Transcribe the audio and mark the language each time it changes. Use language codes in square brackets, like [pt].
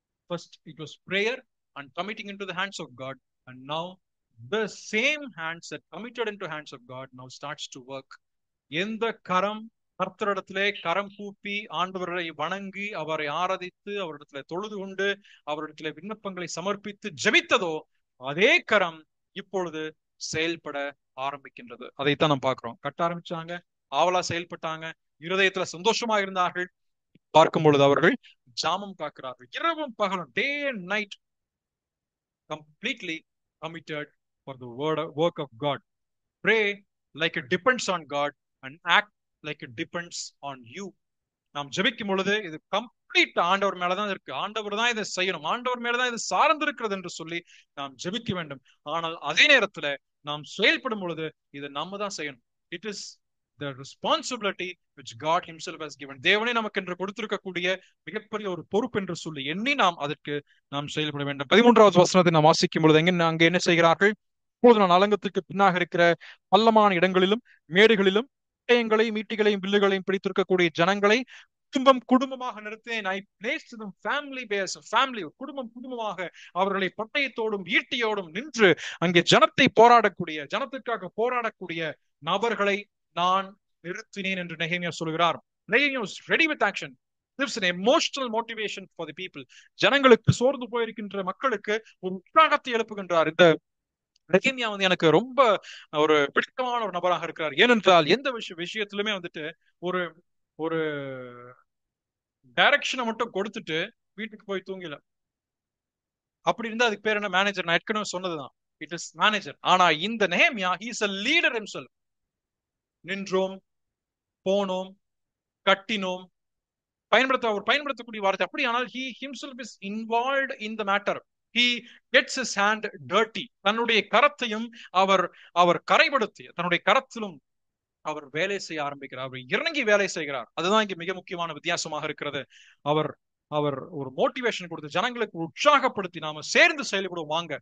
[en] First it was prayer and committing into the hands of God, and now the same hands that committed into hands of God now starts to work. [ta] எந்த கரம் கர்த்தரிடத்திலே கரம் கூப்பி ஆண்டவரை வணங்கி அவரை ஆராதித்து அவரிடத்துல தொழுது கொண்டு அவரிடத்துல விண்ணப்பங்களை சமர்ப்பித்து ஜெபித்ததோ அதே கரம் இப்பொழுது செயல்பட ஆரம்பிக்கின்றது. அதைத்தான் நாம் பார்க்கிறோம். கட்ட ஆரம்பிச்சாங்க, ஆவலா செயல்பட்டாங்க, இருதயத்துல சந்தோஷமா இருந்தார்கள். பார்க்கும் பொழுது அவர்கள் ஜாமம் காக்கிறார்கள். இரவும் பகலும், [en] Day and night, completely committed for the work of God. Pray like it depends on God and act like it depends on you. [ta] நாம் ஜெபிக்கும் பொழுது இது கம்ப்ளீட் ஆண்டவர் மேலதான் இருக்கு. ஆண்டவர் தான் இதை செய்யணும், ஆண்டவர் மேலதான் இது சார்ந்து இருக்கிறது என்று சொல்லி நாம் ஜெபிக்க வேண்டும். ஆனால் அதே நேரத்துல நாம் செயல்படும் பொழுது இது நம்ம தான் செய்யணும். [en] It is the responsibility which God himself has given. [ta] தேவனே நமக்கு என்று கொடுத்திருக்கக்கூடிய மிகப்பெரிய ஒரு பொறுப்பு என்று சொல்லி எண்ணி நாம் செயல்பட வேண்டும். 13வது வசனத்தை நாம் வாசிக்கும் பொழுது அங்கே என்ன செய்கிறார்கள்? இப்போது நான் அலங்கத்துக்கு பின்னாக இருக்கிற பள்ளமான இடங்களிலும் மேடுகளிலும் பட்டயங்களையும் ஈட்டிகளையும் வில்லுகளையும் பிடித்திருக்கக்கூடிய ஜனங்களை குடும்பமாக நிறுத்தினேன். [en] I placed them family base, family, [ta] குடும்பமாக அவர்களை பட்டயத்தோடும் ஈட்டியோடும் நின்று அங்கே ஜனத்திற்காக போராடக்கூடிய நபர்களை நான் நிறுத்தினேன் என்று நெகேமியா சொல்கிறார். [en] Nehemiah was ready with action. Gives an emotional motivation for the people. [ta] ஜனங்களுக்கு, சோர்ந்து போயிருக்கின்ற மக்களுக்கு ஒரு உற்சாகத்தை எழுப்புகின்றார். இந்த நெகேமியா எனக்கு ரொம்ப ஒரு பிடித்தமான ஒரு நபராக இருக்கிறார். ஏனென்றால் எந்த விஷயத்திலுமே ஒரு ஒரு டைரக்ஷனை மட்டும் கொடுத்துட்டு வீட்டுக்கு போய் தூங்கல. அப்படி இருந்தா அதுக்கு பேர் என்ன? மேனேஜர். நான் ஏற்கனவே சொன்னதுதான், [en] It is manager. [ta] ஆனா இந்த நெகேமியா, [en] he is a leader himself. [ta] நின்றோம், போனோம், கட்டினோம், பயன்படுத்தக்கூடிய வார்த்தை அப்படி. ஆனால் [en] he himself is involved in the matter. He gets his hand dirty. [ta] தன்னுடைய கரத்தையும் அவர் கரைப்படுத்தி தன்னுடைய கரத்திலும் அவர் வேலை செய்ய ஆரம்பிக்கிறார். அவர் இறங்கி வேலை செய்கிறார். அதுதான் இங்க மிக முக்கியமான வித்தியாசமாக இருக்கிறது. அவர் ஒரு மோட்டிவேஷன் கொடுத்து ஜனங்களுக்கு உற்சாகப்படுத்தி நாம சேர்ந்து செயல்படுவோம்.